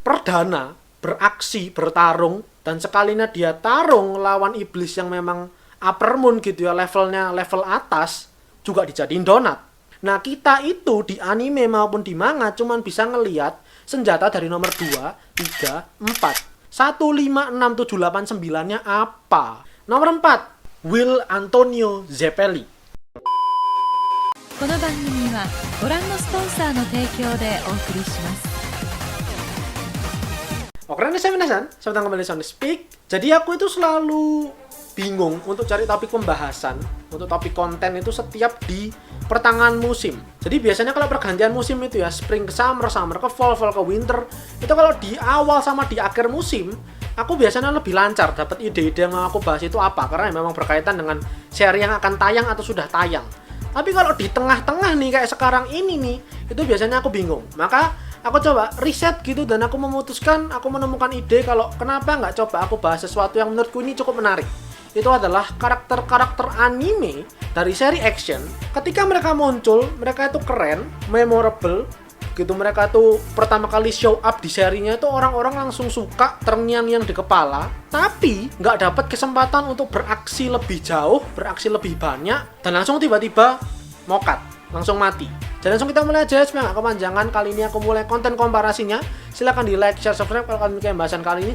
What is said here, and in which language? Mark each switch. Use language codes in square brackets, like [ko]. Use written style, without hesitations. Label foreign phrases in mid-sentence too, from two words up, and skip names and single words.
[id] perdana beraksi, bertarung, dan sekalinya dia tarung lawan iblis yang memang [en] upper moon [id] gitu ya, levelnya level atas, juga dijadiin donat. Nah, kita itu di anime maupun di manga cuman bisa ngelihat senjata dari nomor 2, 3, 4. 1, 5, 6, 7, 8, 9-nya apa? Nomor 4, Will Antonio Zeppeli. [ja] この番組はご覧のスポンサーの提供でお送りします。 [id] Oke, ini saya Minasan, selamat kembali di Speak. Jadi aku itu selalu bingung untuk cari topik pembahasan, untuk topik konten itu setiap di pertengahan musim. Jadi biasanya kalau pergantian musim itu ya, spring ke summer, summer ke fall, fall ke winter, itu kalau di awal sama di akhir musim, aku biasanya lebih lancar dapat ide-ide yang aku bahas itu apa, karena memang berkaitan dengan seri yang akan tayang atau sudah tayang. Tapi kalau di tengah-tengah nih kayak sekarang ini nih, itu biasanya aku bingung. Maka aku coba riset gitu dan aku memutuskan, aku menemukan ide kalau kenapa nggak coba aku bahas sesuatu yang menurutku ini cukup menarik. Itu adalah karakter-karakter anime dari seri action. Ketika mereka muncul, mereka itu keren, memorable gitu. Mereka tuh pertama kali [en] show up [id] di serinya itu orang-orang langsung suka, terngiang-ngiang di kepala. Tapi nggak dapat kesempatan untuk beraksi lebih jauh, beraksi lebih banyak, dan langsung tiba-tiba mokat, langsung mati. Dan langsung kita mulai aja supaya nggak kepanjangan. Kali ini aku mulai konten komparasinya. Silahkan di [en] like, share, subscribe [id] kalau kalian menyukai pembahasan kali ini.